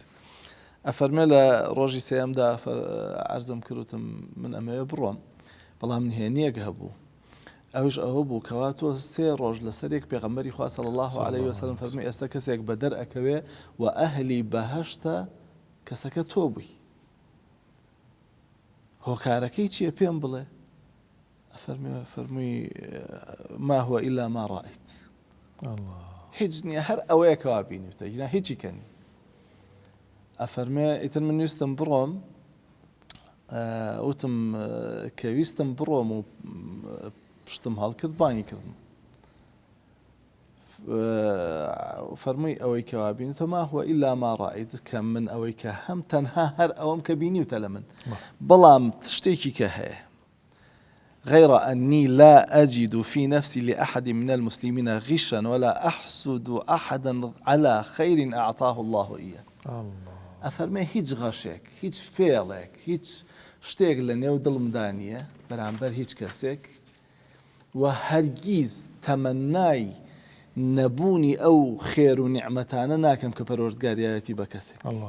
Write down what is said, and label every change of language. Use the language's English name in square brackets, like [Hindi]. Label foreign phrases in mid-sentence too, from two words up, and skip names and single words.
[Central Kurdish] ئەفەرمێ لە ڕۆژی سێمدا عەرزم کردوتم من ئەمەوێ بڕۆم بەڵام نهێنیەک هەبوو ئەوش ئەوە بوو کەوا تۆ 3 ڕۆژ لەسەرێک پێغەمبەری خوا صلی الله عليه وسلم فەرمووی ئێستا کەسێک بە دەرئەکەوێ و ئەهلی بەهەشتە کەسەکە تۆ بووی هۆکارەکەی چییە پێم بڵێ؟ فەرمووی [Arabic] ما هو إلا ما رأيت [Central Kurdish] هیچ نییە هەر ئەوەیەکەوا بینیوتە هیچ هیچی کەنی. ئەفەرمێ ئیتر من ویستم بڕۆم وتم کە ویستم بڕۆم و پشتم هەڵکرد بانی کردم فەرمووی ئەوەی کەوا بینیتە [Arabic] ما هو إلا ما رأيت [Central Kurdish] کە من ئەوەی کە هەم تەنها هەر ئەوەم کە بینیوتە لە من بەڵام شتێکی کە هەیە [Arabic] غير أني لا أجد في نفسي لأحد من المسلمين غشا ولا أحسد أحدا على خير أعطاه الله إياه. [Central Kurdish] ئەفەرمێ هیچ غەشێک هیچ فێڵێک هیچ شتێک لە نێو دڵمدانیە بەرامبەر هیچ کەسێک و هەرگیز تەمەنای نەبوونی ئەو خێر و نیعمەتانە ناکەم کە پەروەردگاریەتی بە کەسێک.